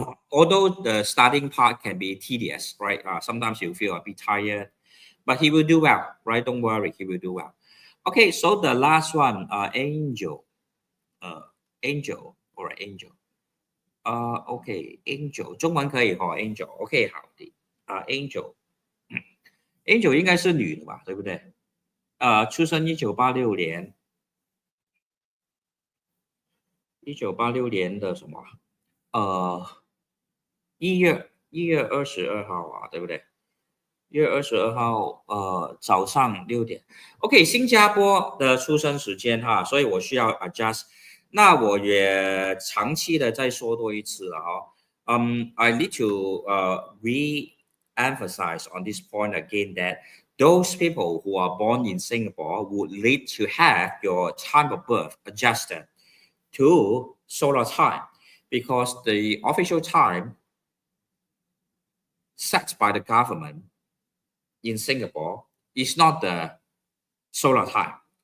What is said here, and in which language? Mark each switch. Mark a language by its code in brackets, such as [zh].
[en] Although the starting part can be tedious, right? Sometimes you feel a bit tired, but he will do well, right? Don't worry, he will do well. Okay, so the last one, Angel. Angel or Angel. OK, Angel [zh] 中文可以 [en] Angel. [zh] OK， 好的Angel 应该是女的吧，对不对？出生1986年，1986年的什么？1月 1月22号啊，对不对？1月22号，早上6点。 OK， 新加坡的出生时间哈，所以我需要 adjust。那我也长期的再说多一次了哦。 [en] I need to re-emphasize on this point again that those people who are born in Singapore would need to have your time of birth adjusted to solar time because the official time set by the government in Singapore is not the solar time.